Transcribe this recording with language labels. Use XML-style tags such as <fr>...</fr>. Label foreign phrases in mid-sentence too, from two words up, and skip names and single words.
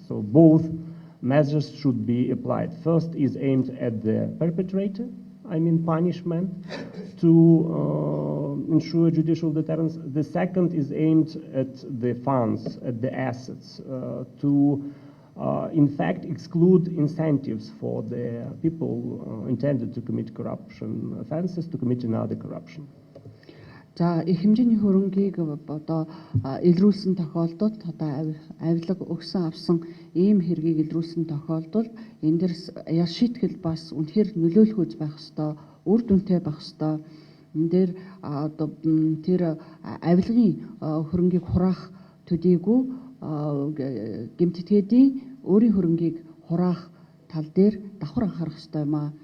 <en>So both measures should be applied. First is aimed at the perpetrator, punishment, to ensure judicial deterrence. The second is aimed at the funds, at the assets, to in fact exclude incentives for the people intended to commit corruption offenses to commit another corruption.</en> <mn>За их хэмжээний хөрөнгийг одоо илрүүлсэн тохиолдолд одоо авилга өгсөн авсан ийм хэргийг илрүүлсэн тохиолдолд энэ дэр яс шийтгэл бас үнэхээр нөлөөлөх үз байх ёстой, үр дүнтэй байх ёстой. Энэ дэр одоо тэр авилгын хөрөнгийг хураах төдийгүй гэмтэтгээдийн өөрийн хөрөнгийг хураах тал дээр давхар анхаарах ёстой юм аа.</mn>